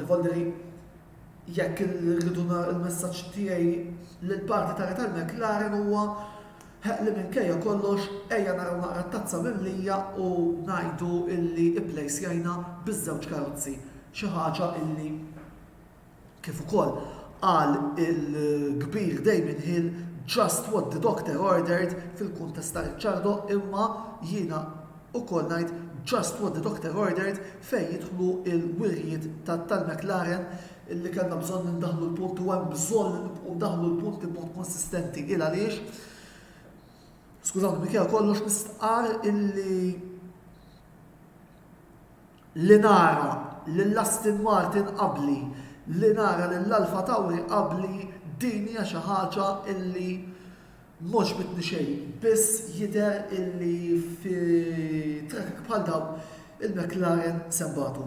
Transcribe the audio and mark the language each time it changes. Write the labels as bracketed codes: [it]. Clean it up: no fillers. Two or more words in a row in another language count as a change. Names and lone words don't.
[mt] Volli jekk irriduna il-messaġġ tiegħi lill-parti tal-McLaren huwa li minkejja kollox ejja naraw naqra t-tazza mimlija u ngħidu illi ipplejsjajna biż-żewġ karozzi. Xi ħaġa illi kif ukoll qal il-kbir Damon Hill [en] just what the doctor ordered [mt] fil-kuntest ta' Ricciardo, imma jiena ukoll ngħid [en] just what the doctor ordered [mt] fejn jidħlu il-wirjiet tal-McLaren illi kellna bżonn nindaħlu l-punti u hemm bżonn ndaħlu l-punti b'mod konsistenti il għaliex. Skużawni minkejja kollox nistqar illi li nara lill-Aston Martin qabli, li nara lill-Alfa Tauri qabli din hija xi ħaġa illi mhux bitni xejn, biss jidher illi fi trakk bħal dawn il-McLaren sembatu.